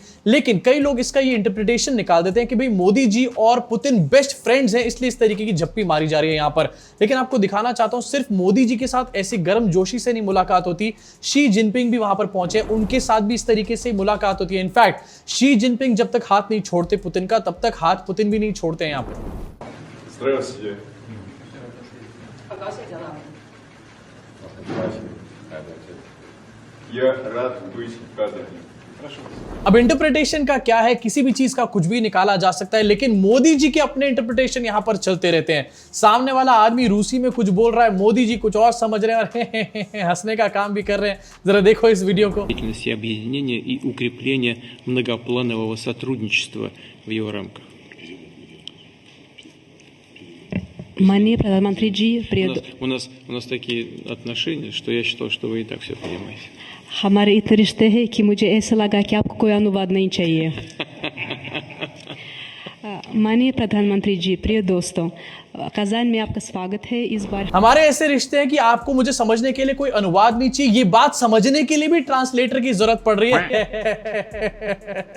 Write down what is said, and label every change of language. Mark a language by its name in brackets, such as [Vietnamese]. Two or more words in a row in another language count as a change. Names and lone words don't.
[Hindi] लेकिन कई लोग इसका ये इंटरप्रिटेशन निकाल देते हैं कि भाई मोदी जी और पुतिन [English] best friends [Hindi] हैं, इसलिए इस तरीके की झप्पी मारी जा रही है यहाँ पर। लेकिन आपको दिखाना चाहता हूं सिर्फ मोदी जी के साथ ऐसी गर्म जोशी से नहीं मुलाकात होती, शी जिनपिंग भी वहां पर पहुंचे, उनके साथ भी इस तरीके से मुलाकात होती है। इनफैक्ट शी जिनपिंग जब तक हाथ नहीं छोड़ते पुतिन का, तब तक हाथ पुतिन भी नहीं छोड़ते हैं यहाँ पे। [Russian] Здравствуйте. Я рад быть в кадре. [Hindi] अब इंटरप्रिटेशन का क्या है, किसी भी चीज का कुछ भी निकाला जा सकता है, लेकिन मोदी जी के अपने इंटरप्रिटेशन यहां पर चलते रहते हैं। सामने वाला आदमी रूसी में कुछ बोल रहा है, मोदी जी कुछ और समझ रहे हैं और हंसने का काम भी कर रहे हैं। जरा देखो इस वीडियो को। [Russian] Деятельности объединения и укрепления многопланового сотрудничества в его рамках. [Hindi] माननीय प्रधानमंत्री जी, प्रिय [Russian] У нас такие отношения, что я считал, что вы и так все понимаете. [Hindi] हमारे इतने रिश्ते हैं कि मुझे ऐसा लगा कि आपको कोई अनुवाद नहीं चाहिए। माननीय प्रधानमंत्री जी, प्रिय दोस्तों, कजान में आपका स्वागत है। इस बार हमारे ऐसे रिश्ते हैं कि आपको मुझे समझने के लिए कोई अनुवाद नहीं चाहिए, ये बात समझने के लिए भी ट्रांसलेटर की जरूरत पड़ रही है।